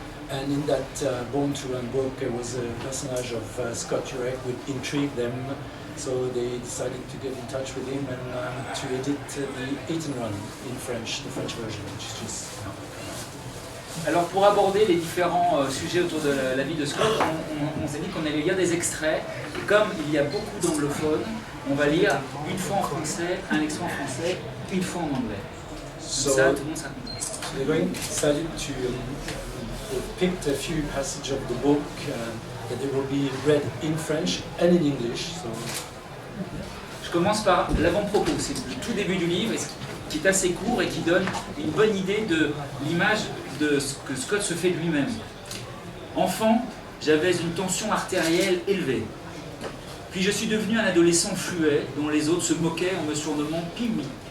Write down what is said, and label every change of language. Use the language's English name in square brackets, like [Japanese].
[English] And in that Born to Run book, there was a personage of Scott Jurek which intrigued them. So they decided to get in touch with him and to edit the Hit and Run in French, the French version, which is just... [French] Alors pour aborder les différents sujets autour de la vie de Scott, on s'est dit qu'on allait lire des extraits. Et comme il y a beaucoup d'anglophones, on va lire une fois en français, un extrait en français, une fois en anglais. [English] So [French] ça, tout le monde sera content. [English] We're going to picked a few passages of the book that they will be read in French and in English. So. [French] Je commence par l'avant-propos, c'est le tout début du livre, qui est assez court et qui donne une bonne idée de l'image de ce que Scott se fait de lui-même. Enfant, j'avais une tension artérielle élevée. Puis je suis devenu un adolescent fluet dont les autres se moquaient en me surnommant Pimi.